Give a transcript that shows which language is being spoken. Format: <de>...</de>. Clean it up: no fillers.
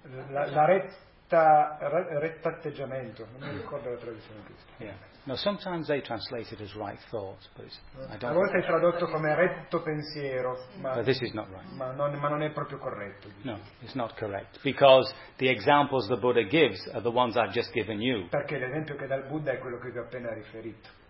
<it>La retta atteggiamento, non mi ricordo la traduzione giusta.</it> <en>No, sometimes they translate it as right thoughts, but it's, I don't.</en> <it>A volte è tradotto come retto pensiero, ma</it> <en>but this is not right.</en> <it>Ma non è proprio corretto.</it> <en>No, it's not correct because the examples the Buddha gives are the ones I've just given you.</en> <it>Perché l'esempio che dà il Buddha è quello che vi ho appena riferito.</it>